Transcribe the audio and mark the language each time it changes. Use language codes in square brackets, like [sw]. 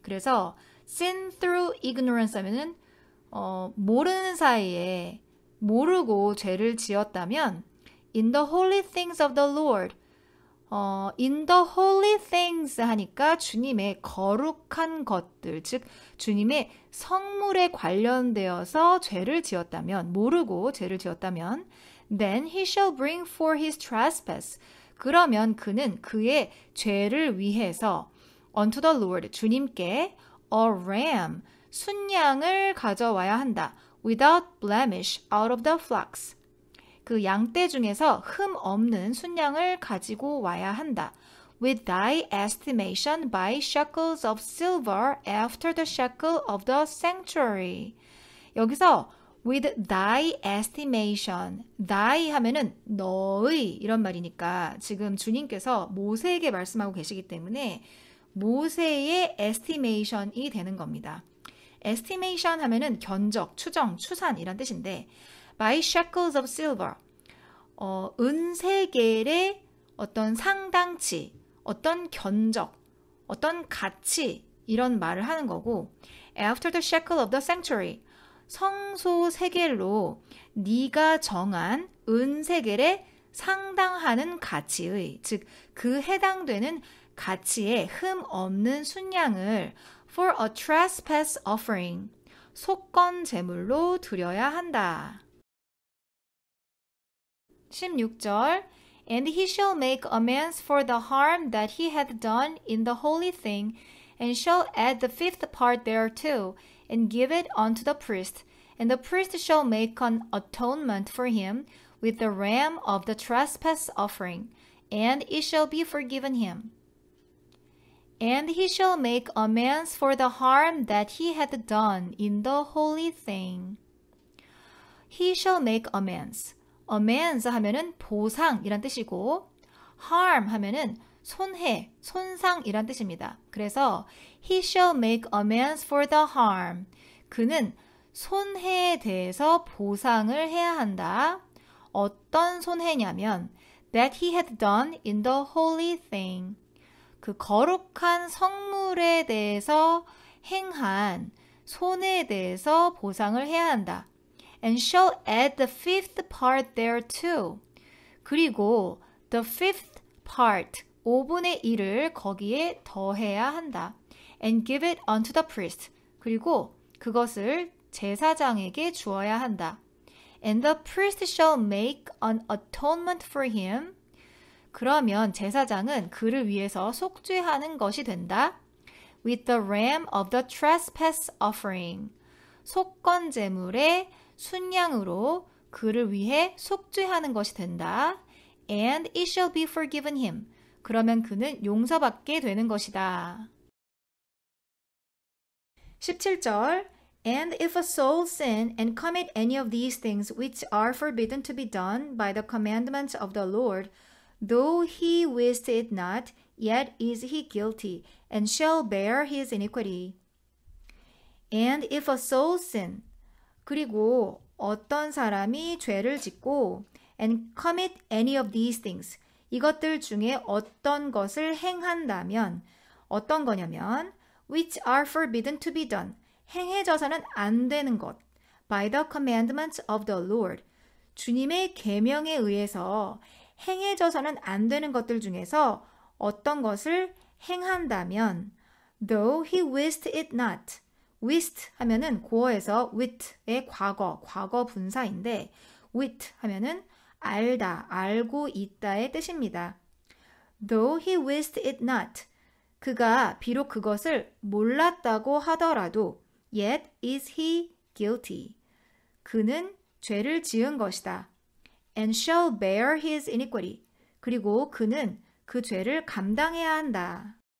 [ko] 그래서 [en] sin through ignorance [ko] 하면은 모르는 사이에 모르고 죄를 지었다면 [en] in the holy things of the Lord, in the holy things [ko] 하니까 주님의 거룩한 것들, 즉 주님의 성물에 관련되어서 죄를 지었다면, 모르고 죄를 지었다면 [en] then he shall bring for his trespass. [ko] 그러면 그는 그의 죄를 위해서 [en] unto the Lord, [ko] 주님께 [en] a ram, [ko] 순양을 가져와야 한다. [en] without blemish out of the flocks. [ko] 그 양떼 중에서 흠 없는 순양을 가지고 와야 한다. [en] with thy estimation by shekels of silver after the shekel of the sanctuary. [ko] 여기서 [en] with thy estimation, [ko] thy 하면은 너의 이런 말이니까 지금 주님께서 모세에게 말씀하고 계시기 때문에 모세의 estimation이 되는 겁니다. estimation 하면은 견적, 추정, 추산 이란 뜻인데 [en] by shekels of silver, [ko] 은세겔의 어떤 상당치, 어떤 견적, 어떤 가치 이런 말을 하는 거고 [en] after the shekel of the sanctuary, [ko] 성소 세겔로 네가 정한 은세겔에 상당하는 가치의, 즉 그 해당되는 가치의 흠 없는 순양을 [en] for a trespass offering, [ko] 속건 제물로 드려야 한다. [en] 16절 And he shall make amends for the harm that he hath done in the holy thing, and shall add the fifth part thereto, and give it unto the priest. And the priest shall make an atonement for him with the ram of the trespass offering, and it shall be forgiven him. And he shall make amends for the harm that he had done in the holy thing. He shall make amends. [ko] amends 하면은 보상이란 뜻이고 harm 하면은 손해, 손상이란 뜻입니다. 그래서 [en] he shall make amends for the harm. [ko] 그는 손해에 대해서 보상을 해야 한다. 어떤 손해냐면 [en] that he had done in the holy thing. [ko] 그 거룩한 성물에 대해서 행한 손해에 대해서 보상을 해야 한다. [en] And shall add the fifth part thereto. [ko] 그리고 [en] the fifth part, [ko] 5분의 1을 거기에 더해야 한다. [en] And give it unto the priest. [ko] 그리고 그것을 제사장에게 주어야 한다. [en] And the priest shall make an atonement for him. [ko] 그러면 제사장은 그를 위해서 속죄하는 것이 된다. [en] With the ram of the trespass offering. [ko] 속건 제물의 순양으로 그를 위해 속죄하는 것이 된다. [en] And it shall be forgiven him. [ko] 그러면 그는 용서받게 되는 것이다. [en] 17절 And if a soul sin and commit any of these things which are forbidden to be done by the commandments of the Lord, though he wist it not, yet is he guilty, and shall bear his iniquity. And if a soul sin, [ko] 그리고 어떤 사람이 죄를 짓고 [en] and commit any of these things, [ko] 이것들 중에 어떤 것을 행한다면 어떤 거냐면 [en] which are forbidden to be done, [ko] 행해져서는 안 되는 것 [en] by the commandments of the Lord, [ko] 주님의 계명에 의해서 행해져서는 안 되는 것들 중에서 어떤 것을 행한다면 [en] though he wist it not, [ko] wist 하면은 고어에서 wit의 과거 분사인데 wit 하면은 알다, 알고 있다의 뜻입니다. [en] Though he wist it not, [ko] 그가 비록 그것을 몰랐다고 하더라도 [en] yet is he guilty, [ko] 그는 죄를 지은 것이다. [en] And shall bear his iniquity, [ko] 그리고 그는 그 죄를 감당해야 한다.